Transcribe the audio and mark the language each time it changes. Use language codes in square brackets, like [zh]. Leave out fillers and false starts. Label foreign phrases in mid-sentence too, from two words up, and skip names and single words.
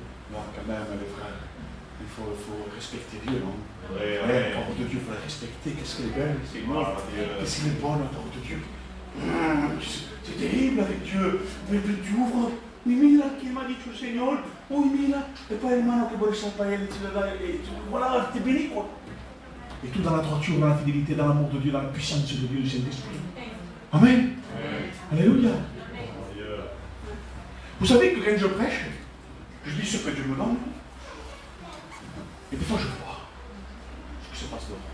[fr] Là, quand même, les frères, il faut respecter Dieu, non? La parole de Dieu, il faut la respecter. Qu'est-ce qu'elle est belle, Seigneur. Qu'est-ce qu'elle est bonne, la parole de Dieu. C'est terrible avec Dieu. Mais tu ouvres. Oui, mira, qui m'a dit tout, Seigneur. Oui, mira. Et pas le [it] mano che vuole sapere, [fr] voilà, t'es béni, quoi. Et tout dans la droiture, dans la fidélité, dans l'amour de Dieu, dans la puissance de Dieu, du Saint-Esprit. Amen. Alléluia. Vous savez que quand je prêche, je dis ce que Dieu me donne. Et des fois, je vois ce qui se passe dehors.